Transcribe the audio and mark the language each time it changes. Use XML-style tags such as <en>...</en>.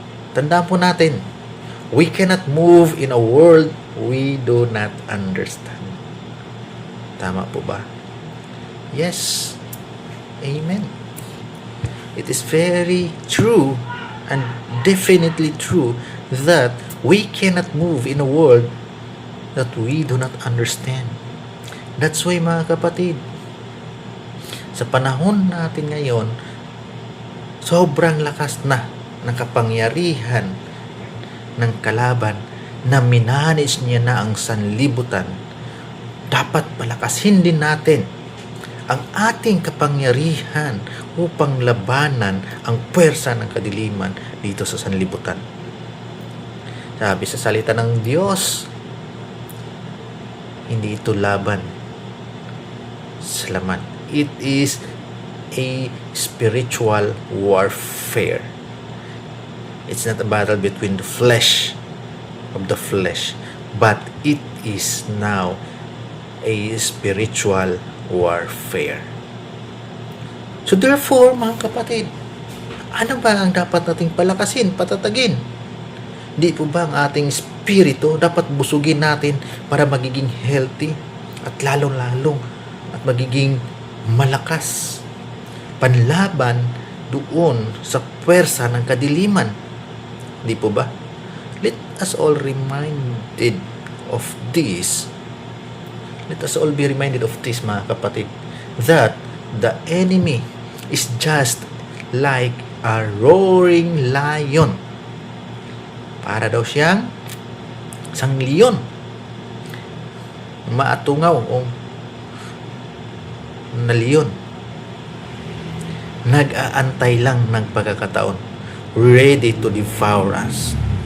<tl>Tandaan po natin,</tl> <en>we cannot move in a world we do not understand.</en> <tl>Tama po ba?</tl> <en>Yes. Amen. It is very true and definitely true that we cannot move in a world that we do not understand. That's why</en> <tl>mga kapatid, sa panahon natin ngayon, sobrang lakas na ng kapangyarihan ng kalaban na minanage niya na ang sanlibutan. Dapat palakasin din natin ang ating kapangyarihan upang labanan ang puwersa ng kadiliman dito sa sanlibutan. Sabi sa salita ng Diyos, hindi ito laban sa laman.</tl> <en>It is a spiritual warfare. It's not a battle between the flesh of the flesh, but it is now a spiritual warfare. So therefore,</en> <tl>mga kapatid, ano ba ang dapat nating palakasin, patatagin? Di po ba ang ating spirito dapat busugin natin para magiging healthy at lalong-lalong at magiging malakas panlaban doon sa puwersa ng kadiliman? Di po ba?</tl> <en>Let us all reminded of this. Let us all be reminded of this,</en> <tl>mga kapatid,</tl> <en>that the enemy is just like a roaring lion.</en> <tl>Para daw siyang isang leon. Maatungaw o na leon. Nag-aantay lang ng pagkakataon,</tl> <en>ready to devour us.</en>